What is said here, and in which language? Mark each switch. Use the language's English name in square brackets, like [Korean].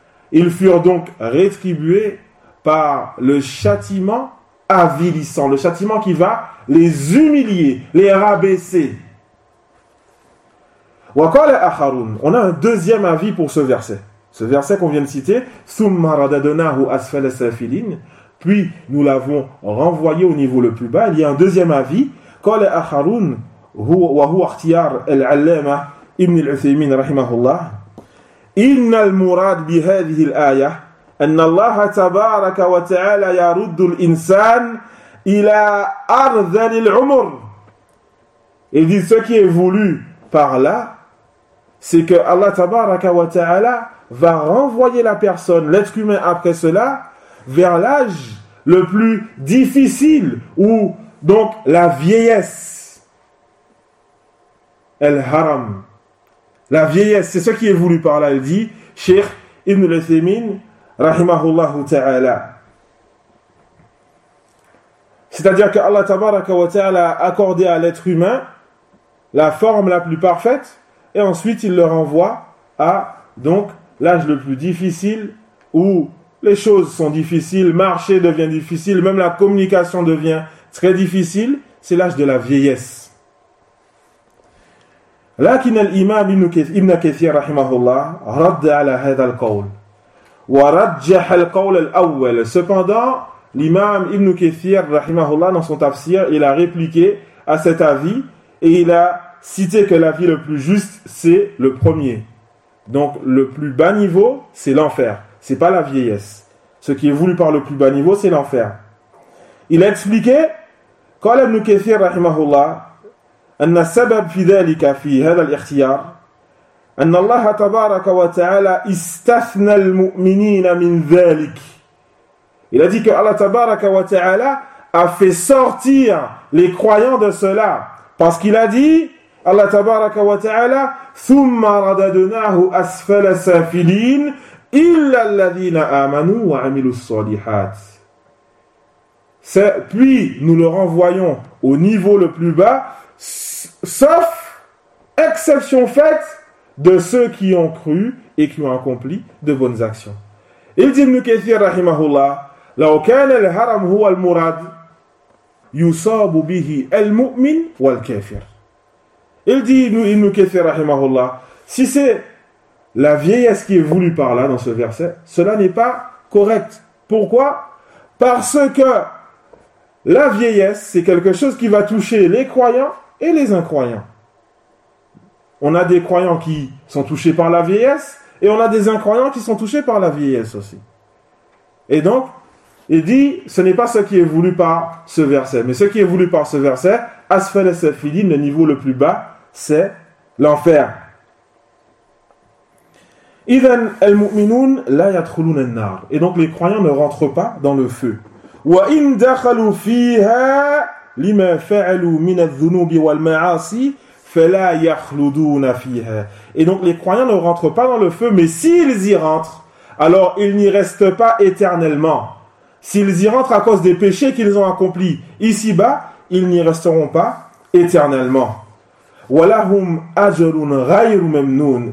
[French] Ils furent donc rétribués par le châtiment avilissant, le châtiment qui va les humilier, les rabaisser. [Arabic] وَقَالَ أَخَرُونَ. [French] On a un deuxième avis pour ce verset. Ce verset qu'on vient de citer, [Arabic] ثُمَّ رَدَدْنَاهُ أَسْفَلَ السَّافِلِينَ. [French] Puis nous l'avons renvoyé au niveau le plus bas. Il y a un deuxième avis. [Arabic] قَالَ أَخَرُونَ وَهُوَ اخْتِيَارُ الْعَلَّامَةِ ابن العثيمين رحمه الله إن المراد بهذه الآية أن الله تبارك وتعالى يرد الإنسان إلى أرذل العمر. [French] Il dit ce qui est voulu par là, c'est que Allah تبارك وتعالى va renvoyer la personne, l'être humain après cela, vers l'âge le plus difficile, ou donc la vieillesse. Al-Haram. La vieillesse, c'est ce qui est voulu par là, il dit, Cheikh Ibn al-Uthaymeen, rahimahullahu ta'ala. C'est-à-dire que Allah tabaraka wa ta'ala a accordé à l'être humain la forme la plus parfaite, et ensuite il le renvoie à donc l'âge le plus difficile, où les choses sont difficiles, marcher devient difficile, même la communication devient très difficile, c'est l'âge de la vieillesse. [Arabic] لكن الإمام ابن كثير رحمه الله رد على هذا القول ورجح القول الأول. [French] Cependant, l'imam Ibn Kathir رحمه الله dans son tafsir, il a répliqué à cet avis et il a cité que l'avis le plus juste c'est le premier. Donc le plus bas niveau c'est l'enfer, c'est pas la vieillesse. Ce qui est voulu par le plus bas niveau c'est l'enfer. Il a expliqué [Arabic] قال ابن كثير رحمه الله أن السبب في ذلك في هذا الاختيار أن الله تبارك وتعالى استثنى المؤمنين من ذلك. [French] Il a dit que Allah تبارك وتعالى a fait sortir les croyants de cela, parce qu'il a dit Allah تبارك وتعالى [Arabic] ثم رددناه أسفل سافلين إلا الذين آمنوا وعملوا الصالحات. [French] Puis nous le renvoyons au niveau le plus bas, sauf exception faite de ceux qui ont cru et qui ont accompli de bonnes actions. Il dit Ibn Kathir rahimahullah, [Arabic] لو كان الحرم هو المراد يصاب به المؤمن والكافر. [French] Il dit Ibn Kathir rahimahullah, si c'est la vieillesse qui est voulue par là dans ce verset, cela n'est pas correct. Pourquoi? Parce que la vieillesse, c'est quelque chose qui va toucher les croyants et les incroyants. On a des croyants qui sont touchés par la vieillesse, et on a des incroyants qui sont touchés par la vieillesse aussi. Et donc, il dit, ce n'est pas ce qui est voulu par ce verset, mais ce qui est voulu par ce verset, Asfal al-Safilin, le niveau le plus bas, c'est l'enfer. [Arabic] Idhan al-Mu'minun la yadkhuluna an-nar. [French] Et donc, les croyants ne rentrent pas dans le feu. [Arabic] Wa in dakhalu fiha لِمَا فَعَلُوا مِنَ الذُّنُوبِ وَالْمَعَاصِي فَلَا يَخْلُدُونَ فِيهَا. [French] Et donc les croyants ne rentrent pas dans le feu, mais s'ils y rentrent, alors ils n'y restent pas éternellement. S'ils y rentrent à cause des péchés qu'ils ont accomplis ici-bas, ils n'y resteront pas éternellement. [Arabic] وَلَهُمْ أَجَلٌ غَيْرُ مَمْنُونَ.